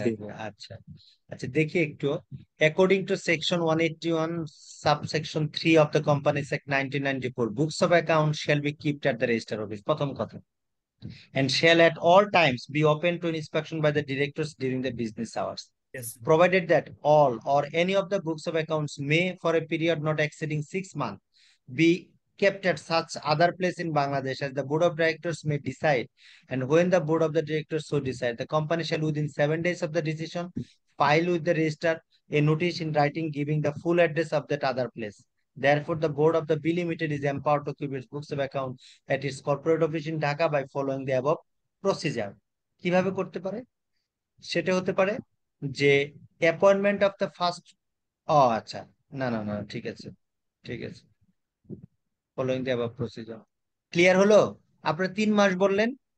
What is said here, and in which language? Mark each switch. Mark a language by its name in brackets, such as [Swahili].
[Bangla] থাকবে, আচ্ছা। আচ্ছা, দেখি একটু, [English] according to section 181 subsection 3 of the companies act 1994, books of account shall be kept at the register office, [Bangla] প্রথম কথা, [English] and shall at all times be open to inspection by the directors during the business hours, Yes. provided that all or any of the books of accounts may, for a period not exceeding 6 months, be kept at such other place in Bangladesh as the board of directors may decide, and when the board of the directors so decide, the company shall within 7 days of the decision file with the register a notice in writing giving the full address of that other place. Therefore, the board of the B Limited is empowered to keep its books of account at its corporate office in Dhaka by following the above procedure. [Bangla] কিভাবে করতে পারে? সেটা হতে পারে যে [English] appointment of the first, [Bangla] ও আচ্ছা, না না না, ঠিক আছে, ঠিক আছে, [English] Following the above procedure. [Bangla] Clear হলো? আপনারা 3 মাস বললেন,